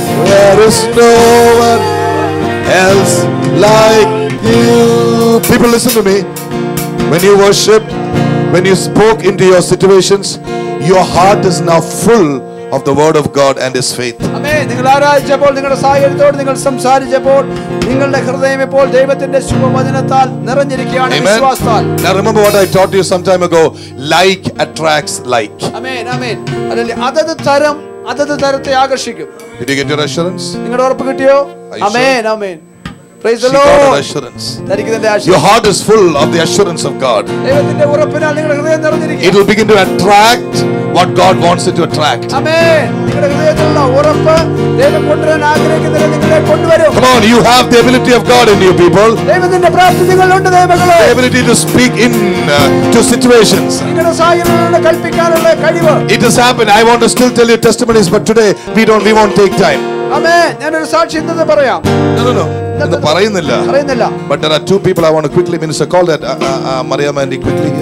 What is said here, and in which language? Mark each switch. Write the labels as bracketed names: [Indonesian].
[English] There's no one else like you. People, listen to me. When you worship, when you spoke into your situations, your heart is now full of the word of God and His faith. [Malayalam] ആമേൻ. നിങ്ങൾ ആരാധിച്ചപ്പോൾ, നിങ്ങളുടെ സാഹചര്യത്തോട് നിങ്ങൾ സംസാരിച്ചപ്പോൾ, നിങ്ങളുടെ ഹൃദയം ഇപ്പോൾ ദൈവത്തിന്റെ ശുഭവചനത്താൽ നിറഞ്ഞിരിക്കുകയാണ്, വിശ്വാസത്താൽ. [English] Now remember what I taught you some time ago. Like attracts like. [Malayalam] ആമേൻ, ആമേൻ. അതല്ലേ, അതത് തരം അതത് തരത്തെ ആകർഷിക്കും. [English] Did you get your assurance? [Malayalam] നിങ്ങളുടെ ഉറപ്പ് കിട്ടിയോ? ആമേൻ, ആമേൻ. [English] Praise the She got an Lord. assurance. [Malayalam] തനിക്ക് [English] Your heart is full of the assurance of God. [Malayalam] ദൈവത്തിന്റെ ഉറപ്പിനാൽ നിങ്ങളുടെ ഹൃദയം നിറഞ്ഞിരിക്കും. [English] It will begin to attract what God wants it to attract. [Malayalam] ആമേൻ. നിങ്ങളുടെ ഹൃദയത്തിലുള്ള ഉറപ്പ് ദൈവം കൊണ്ടുവരാൻ ആഗ്രഹിക്കുന്നത് നിങ്ങളെ കൊണ്ടുവരും. [English] Come on, you have the ability of God in you, people. [Malayalam] ദൈവത്തിന്റെ പ്രാപ്തി നിങ്ങളിലുണ്ട്, ദൈവമക്കളെ. [English] The ability to speak in to situations. [Malayalam] നിങ്ങളുടെ സാഹചര്യങ്ങളോട് കൽപ്പിക്കാനുള്ള കഴിവ്. [English] It has happened. I want to still tell you testimonies, but today we won't take time. [Malayalam] ആമേൻ. ഞാനൊരു സാക്ഷി ഇന്നത് പറയാം. No. പറയുന്നില്ല. [English] But there are two people I want to quickly minister. Call that Mariam and quickly.